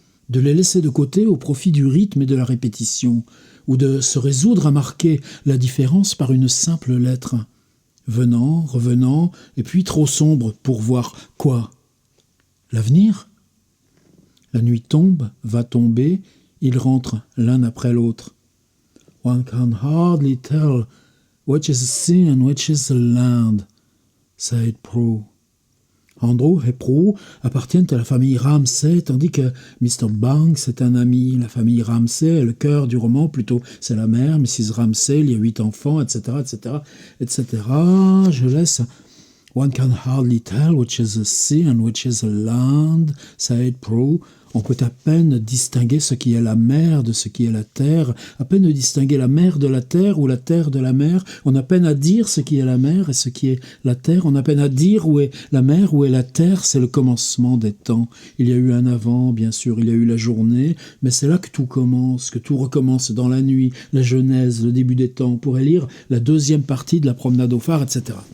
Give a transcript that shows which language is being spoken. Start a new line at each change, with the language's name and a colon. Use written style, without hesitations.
French: de les laisser de côté au profit du rythme et de la répétition, ou de se résoudre à marquer la différence par une simple lettre, venant, revenant, et puis trop sombre pour voir quoi? L'avenir? La nuit tombe, va tomber, ils rentrent l'un après l'autre.
English: One can hardly tell which is the sea and which is the land, said Prue.
French: Andrew et Prue appartiennent à la famille Ramsay, tandis que Mr. Banks est un ami. La famille Ramsay est le cœur du roman, plutôt c'est la mère, Mrs. Ramsay, il y a 8 enfants, etc., etc., etc. Je laisse.
English: One can hardly tell which is the sea and which is the land, said Prue.
French: On peut à peine distinguer ce qui est la mer de ce qui est la terre, à peine distinguer la mer de la terre ou la terre de la mer. On a peine à dire ce qui est la mer et ce qui est la terre. On a peine à dire où est la mer, où est la terre. C'est le commencement des temps. Il y a eu un avant, bien sûr, il y a eu la journée, mais c'est là que tout commence, que tout recommence dans la nuit, la genèse, le début des temps. On pourrait lire la deuxième partie de la promenade au phare, etc.